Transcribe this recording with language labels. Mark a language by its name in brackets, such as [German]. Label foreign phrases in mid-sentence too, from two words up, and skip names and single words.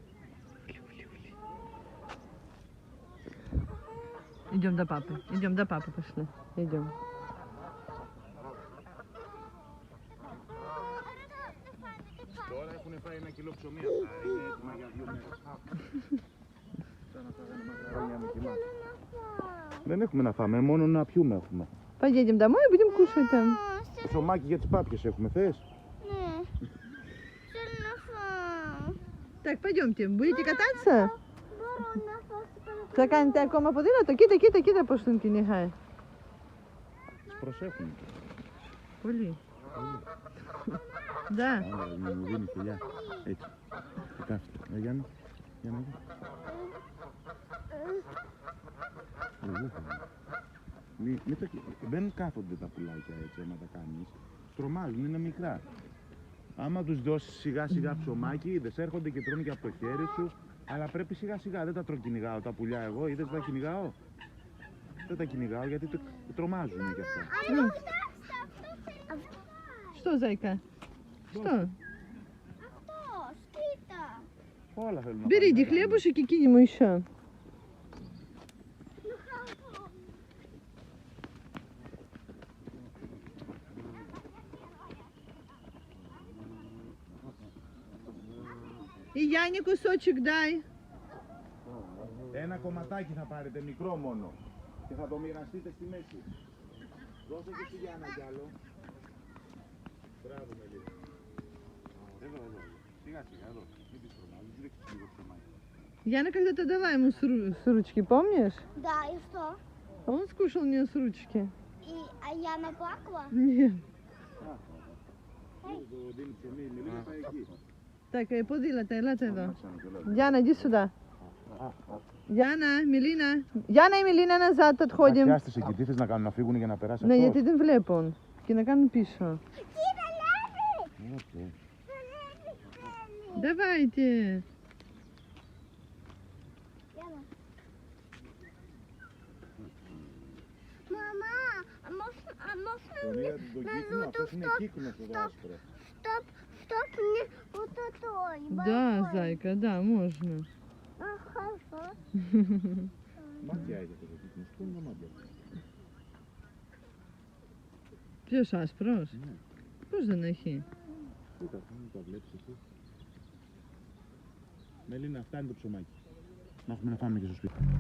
[Russian] Идем до папы. Идем до папы, пошли. Идем. [Greek] 1 κιλό ψωμί αυτά. Είναι έτοιμα για 2 μέρες. Σαν να φάγανε μακαρόνια με κοιμά. Δεν έχουμε να φάμε, μόνο να πιούμε έχουμε. [Russian] Поедем домой и будем кушать там. [Greek] Ψωμάκι για τις πάπιες έχουμε, θες? Ναι. Θέλω να φάω. [Russian] Так, пойдемте. Будете кататься? [Greek] Μπορώ να φάω στο παρακαλώ. Θα κάνετε ακόμα ποδήλατο? Κοίτα πώς τον κυνηγάει. Τις προσέχουμε. Πολύ. Да. Μου δίνει φιλιά. Έτσι. Και κάθεται. Γιάννη. Για να δω. Δεν κάθονται τα πουλάκια έτσι άμα τα κάνεις. Στρωμάζουν, είναι μικρά. Άμα τους δώσεις σιγά σιγά ψωμάκι, είδες, έρχονται και τρώνε και από το χέρι σου. Αλλά πρέπει σιγά σιγά, δεν τα κυνηγάω τα πουλιά εγώ, είδες τα κυνηγάω. Δεν τα κυνηγάω γιατί τρομάζουν και αυτά. [Russian] Что, зайка? Что? [Greek] Αυτός, κοίτα. Όλα θέλουν να [Russian] Берите [Greek] πάνε. [Russian] хлебушек и кинь ему еще. И Яне кусочек дай. [Greek] Ένα κομματάκι θα πάρετε, μικρό μόνο. Και θα το μοιραστείτε στη μέση. Δώσε και στη Γιάννα κι άλλο. Μπράβο, Μελίνα. Εδώ. Σιγά σιγά, εδώ. Μην τις τρομάζεις, ρίξτε λίγο ψωμάκι. [Russian] Яна когда-то дала ему с ручки, помнишь? Да, и что? А он скушал у нее с ручки. А я наплакала? Нет. [Greek] Το δίνει ψωμί, η Μελίνα πάει εκεί. [Russian] Так, пοδήλατα, [Greek] ελάτε εδώ. Άρχισαν και λέω. [Russian] Яна, иди сюда. Яна, Мелина. Яна и Мелина назад отходим. [Greek] Πιάστες εκεί, τι θες να κάνουν, να φύγουν για να περάσει Ναι, αυτός? γιατί δεν βλέπουν. Και να κάνουν πίσω. Κοίτα, λάβει! Οκ. [Russian] Давайте. Мама, а можно [Greek] Τον είδα τον κύκνο, αυτός είναι κύκνος εδώ άσπρο. [Russian] Стоп, мне вот такой. Да, зайка, да, можно. Хорошо. [Greek] Μάτια έχει αυτό το κύκνο, πού είναι τα μάτια? Ποιος άσπρος? Ναι. Πώς δεν έχει? Κοίτα, μην τα βλέπεις εσύ. Μελίνα, φτάνει το ψωμάκι. Να έχουμε να φάμε και στο σπίτι.